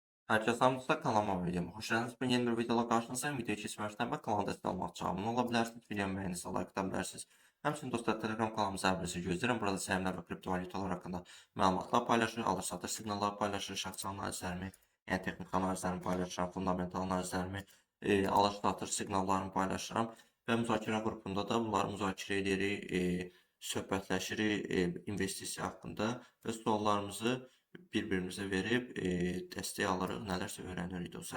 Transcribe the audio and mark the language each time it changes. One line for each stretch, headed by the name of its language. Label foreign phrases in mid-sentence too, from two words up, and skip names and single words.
Turkish: Herkese hamdolsun kanalıma videoma hoş geldiniz. Ben yeni bir videoda karşınızdayım. Videoyu geçmezden ve kanala destek olmak için abone olabilirsiniz. Videomu beğenirse like atabilirsiniz.
Azerbaijani: Həmçinin dostlar Telegram kanalımıza əvvəlcə gözləyirəm. Burada səhmlər və kriptovalyutalar haqqında məlumatlar paylaşır, alır-satır siqnallar paylaşır, şəxsi analizlərimi, yəni texniki analizlərimi paylaşıram, fundamental analizlərimi, alır-satır siqnallarımı paylaşıram və müzakirə qrupunda da bunları müzakirə edirik, söhbətləşirik investisiya haqqında və suallarımızı bir-birimizə verib dəstək alırıq, nələrsə öyrənirik dostlar.